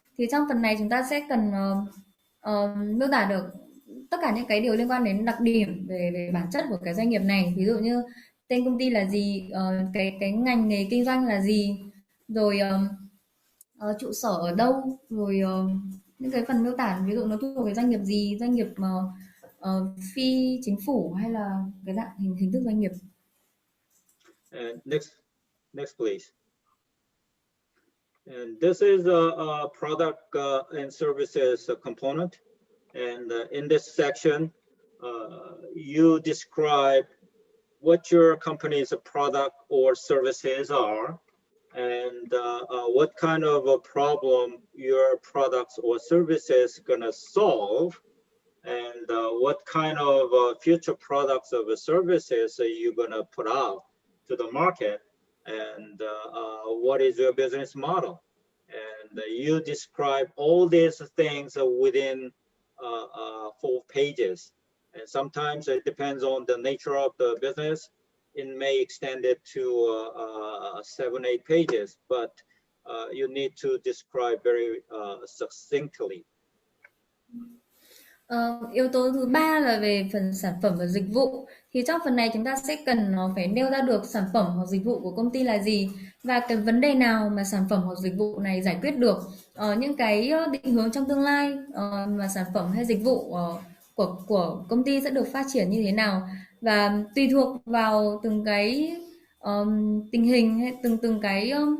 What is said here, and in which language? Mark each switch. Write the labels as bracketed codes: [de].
[vi] Thì trong phần này chúng ta sẽ cần miêu tả được tất cả những cái điều liên quan đến đặc điểm về bản chất của cái doanh nghiệp này, ví dụ như tên công ty là gì, cái ngành nghề kinh doanh là gì, rồi trụ sở ở đâu, rồi những cái phần miêu tả ví dụ nó thuộc về doanh nghiệp gì, doanh nghiệp phi chính phủ hay là cái dạng hình thức doanh nghiệp. [en] Next please. And this is a product and services component. And in this section, you describe what your company's product or services are, and what kind of a problem your products or services gonna solve, and what kind of future products or services are you gonna put out to the market, and what is your business model. And you describe all these things within 4 pages. And sometimes it depends on the nature of the business. It may extend it to 7-8 pages, but you need to describe very succinctly. [vi] Yếu tố thứ ba là về phần sản phẩm và dịch vụ. Thì trong phần này chúng ta sẽ cần phải nêu ra được sản phẩm hoặc dịch vụ của công ty là gì và cái vấn đề nào mà sản phẩm hoặc dịch vụ này giải quyết được, những cái định hướng trong tương lai mà sản phẩm hay dịch vụ của công ty sẽ được phát triển như thế nào, và tùy thuộc vào từng cái tình hình hay từng cái